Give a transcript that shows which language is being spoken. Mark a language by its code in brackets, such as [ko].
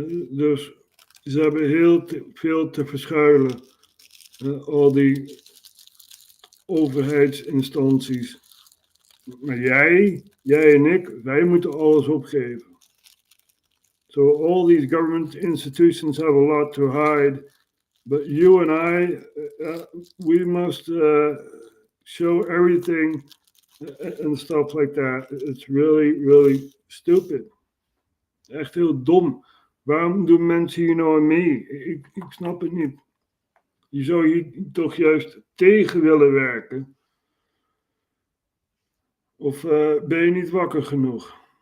[nl] Dus ze hebben heel veel te verschuilen. Al die overheidsinstanties. Maar jij en ik, wij moeten alles opgeven. [en] So all these government institutions have a lot to hide. But you and I, we must show everything and stuff like that. It's really, really stupid. [nl] Echt heel dom. Waarom doen mensen hier nou aan mee? Ik snap het niet. Je zou hier toch juist tegen willen werken. Of ben je niet wakker genoeg?